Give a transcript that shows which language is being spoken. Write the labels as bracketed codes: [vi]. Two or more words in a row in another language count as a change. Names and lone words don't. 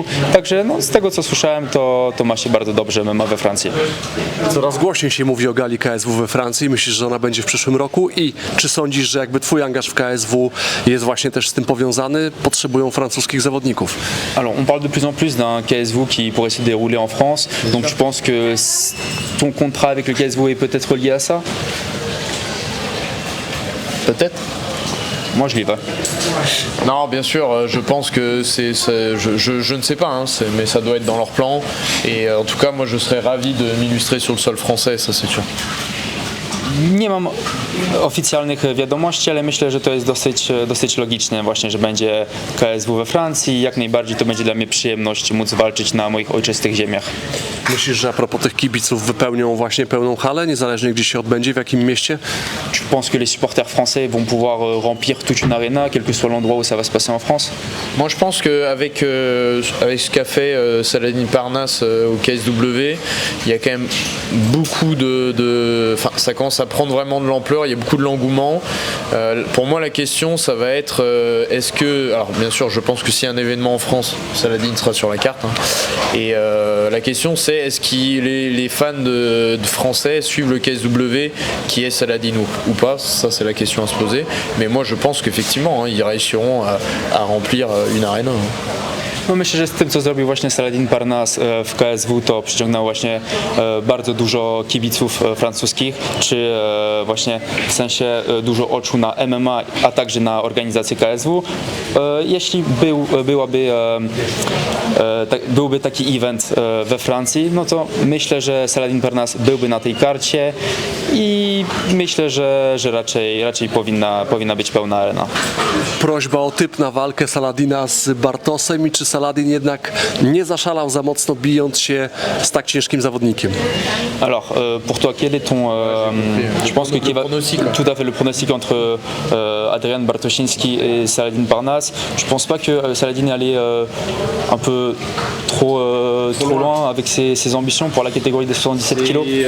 [pl] Także no, z tego co słyszałem, to ma się bardzo dobrze MMA we Francji. Coraz głośniej się mówi o gali KSW we Francji. Myślisz, że ona będzie w przyszłym roku? I czy sądzisz, że jakby twój angaż w KSW jest właśnie też z tym powiązany? Potrzebują francuskich zawodników. [fr] Alors, on parle de plus en plus d'un KSW qui pourrait se dérouler en France. Donc, tu penses que ton contrat avec le KSW est peut-être lié à ça? Peut-être. Moi, je l'y vais. Non, bien sûr, je pense que je ne sais pas, hein, mais ça doit être dans leur plan. Et en tout cas, moi, je serais ravi de m'illustrer sur le sol français, ça c'est sûr. [pl] Nie mam oficjalnych wiadomości, ale myślę, że to jest dosyć logiczne właśnie, że będzie KSW we Francji i jak najbardziej to będzie dla mnie przyjemność móc walczyć na moich ojczystych ziemiach. Myślisz, że [fr] a propos [pl] tych kibiców wypełnią właśnie pełną halę, niezależnie gdzie się odbędzie, w jakim mieście? [fr] Tu penses que les supporters français vont pouvoir remplir toute une arena, quel que soit l'endroit où ça va se passer en France? Moi je pense qu'avec avec ce qu'a fait Saladin Parnasse au KSW, il y a quand même beaucoup enfin, ça commence à prendre vraiment de l'ampleur, il y a beaucoup de l'engouement. Pour moi la question ça va être est-ce que, alors bien sûr je pense que s'il y a un événement en France, Saladin sera sur la carte, hein, et la question c'est est-ce que les fans de français suivent le KSW qui est Saladin ou pas, ça c'est la question à se poser, mais moi je pense qu'effectivement hein, ils réussiront à remplir une arène. [pl] No myślę, że z tym, co zrobił właśnie Saladin Parnasse w KSW, to przyciągnął właśnie bardzo dużo kibiców francuskich, czy właśnie w sensie dużo oczu na MMA, a także na organizację KSW. Jeśli byłby taki event we Francji, no to myślę, że Saladin Parnasse byłby na tej karcie i myślę, że raczej powinna być pełna arena. Prośba o typ na walkę Saladina z Bartosem i czy Saladin jednak nie zaszalał za mocno, bijąc się z tak ciężkim zawodnikiem? [fr] Alors, pour toi, quel est ton... je pense que tout à fait le pronostic entre Adrian Bartosiński et Saladin Parnasse. Je pense pas que Saladin allait un peu trop loin avec ses ambitions pour la catégorie des 77 kilos.